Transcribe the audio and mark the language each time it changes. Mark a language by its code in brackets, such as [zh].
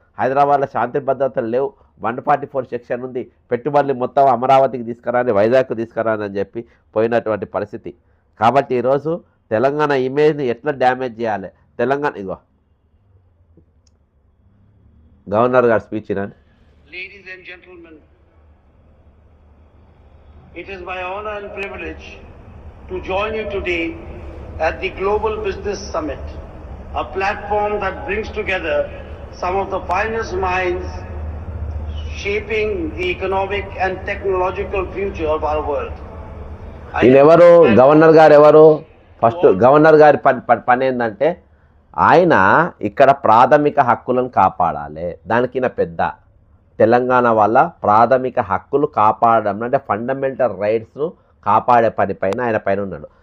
[te] హైదరాబాద్లో శాంతి భద్రతలు లేవు, 144 సెక్షన్ ఉంది, పెట్టుబడులు మొత్తం అమరావతికి తీసుకురాని, వైజాగ్కు తీసుకురాని అని చెప్పి పోయినటువంటి పరిస్థితి. కాబట్టి ఈరోజు తెలంగాణ ఇమేజ్ని ఎట్లా డ్యామేజ్ చేయాలి, తెలంగాణ ఇగో గవర్నర్ గారి speech ఇనండి. [en] Ladies and gentlemen, it is my honor and privilege to join you today at the Global Business Summit, a platform that brings together some of the finest minds shaping the economic and technological future of our world. [te] ఈయనెవరు governor గారు ఎవరు? First governor గారి పని ఏంటంటే ఆయన ఇక్కడ ప్రాథమిక హక్కులను కాపాడాలి. దానికి పెద్ద తెలంగాణ వల్ల ప్రాథమిక హక్కులు కాపాడడం అంటే ఫండమెంటల్ రైట్స్ను కాపాడే పని పైన ఆయన పైన ఉన్నాడు.